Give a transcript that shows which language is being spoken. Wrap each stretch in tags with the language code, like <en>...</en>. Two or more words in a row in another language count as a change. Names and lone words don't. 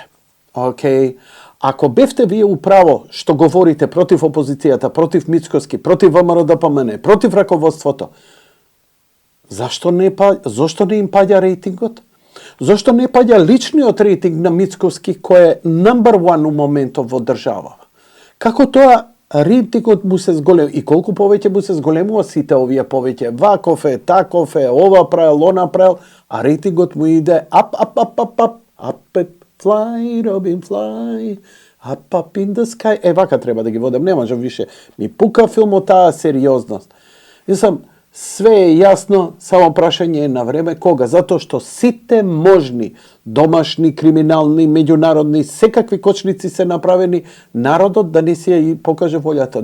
<mk>Океј. Ако бевте вие управо што говорите против опозицијата, против Мицкоски, против ВМРО ДПМН, против раководството, зашто не им паѓа рейтингот? Зошто не паѓа личниот рейтинг на Мицкоски кој е</mk> <en>number one</en> <mk>у моментов во држава? Како тоа рейтингот му се зголем и колку повеќе му се зголемува сите овие повеќе ваков е, таков е, ова правил, она правил, а рейтингот му иде</mk> <en>up, fly, Robin, fly, up in the sky.</en> <mk>Вака треба да ги водам, не можам више. Ми пука филмот таа сериозност. Све е јасно, само прашање е на време кога, затоа што сите можни домашни, криминални, меѓународни, секакви кочници се направени, народот да не си ја покаже волјата.</mk>